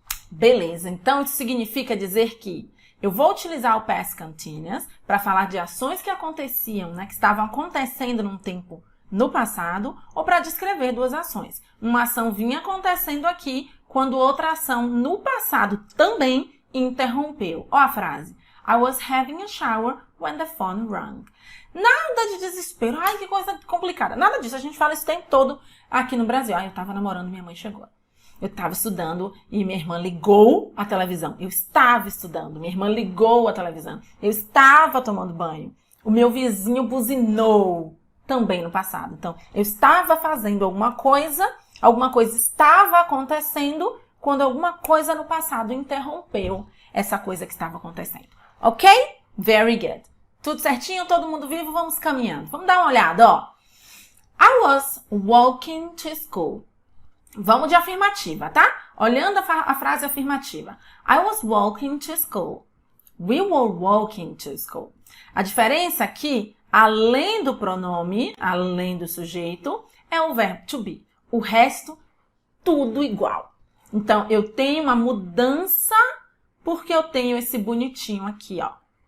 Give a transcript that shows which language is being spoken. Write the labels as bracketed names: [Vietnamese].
[Portuguese] Beleza, então isso significa dizer que eu vou utilizar o past continuous para falar de ações que aconteciam, né, que estavam acontecendo num tempo no passado, ou para descrever duas ações. Uma ação vinha acontecendo aqui, quando outra ação no passado também interrompeu. Ó a frase. [English] I was having a shower when the phone rang. [Portuguese] Nada de desespero. Ai, que coisa complicada. Nada disso. A gente fala isso o tempo todo aqui no Brasil. Ai, eu tava namorando, minha mãe chegou. Eu estava estudando e minha irmã ligou a televisão. Eu estava estudando, minha irmã ligou a televisão. Eu estava tomando banho. O meu vizinho buzinou também no passado. Então, eu estava fazendo alguma coisa estava acontecendo quando alguma coisa no passado interrompeu essa coisa que estava acontecendo. Ok? [English] Very good. [Portuguese] Tudo certinho? Todo mundo vivo? Vamos caminhando. Vamos dar uma olhada, ó. [English] I was walking to school. [Portuguese] Vamos de afirmativa, tá? Olhando a frase afirmativa. [English] I was walking to school. We were walking to school. [Portuguese] A diferença aqui, além do pronome, além do sujeito, é o verbo to be. O resto, tudo igual. Então, eu tenho uma mudança porque eu tenho esse bonitinho aqui, ó.